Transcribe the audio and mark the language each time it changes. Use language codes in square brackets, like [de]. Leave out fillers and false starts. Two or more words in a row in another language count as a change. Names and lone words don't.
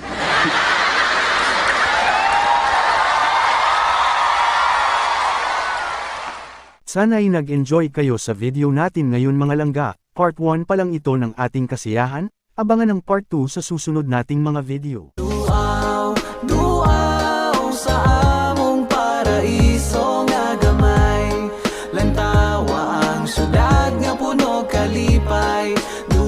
[tl] Sana'y nag-enjoy kayo sa video natin ngayon mga langga. Part 1 pa lang ito ng ating kasiyahan. Abangan ang part 2 sa susunod nating mga video. [ceb] Duaw sa among paraiso nga gamay, lantawa ang syudad nga puno kalipay.